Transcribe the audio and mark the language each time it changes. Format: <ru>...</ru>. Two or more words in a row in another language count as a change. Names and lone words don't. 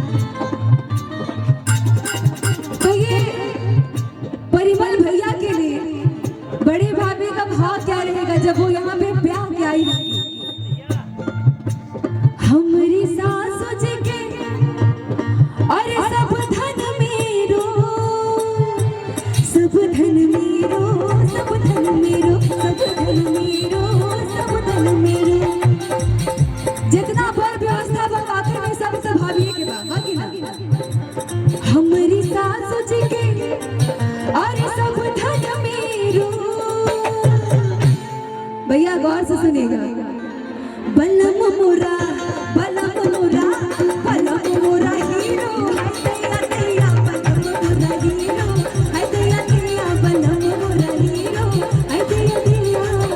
<hi>तो ये परिमल भैया के लिए बड़े भाभी का भाव क्या रहेगा जब वो यहाँ पे ब्याह के आई। हमारी सासू जी के अरे सब धन मेरो, सब धन मेरो, सब धन मेरो, सब धन मेरो, सब धन मेरो। जितना पर व्यवस्था बाकी में सब भाभी के बाकी ना। हमारी सासू जी के अरे सब धन मेरो। भैया गौर से सुनिएगा। बलम मोरा, बलम मोरा, बलम मोरा हीरो, हैया हैया बलम मोरा हीरो, हैया हैया बलम मोरा हीरो, हैया हैया।</hi>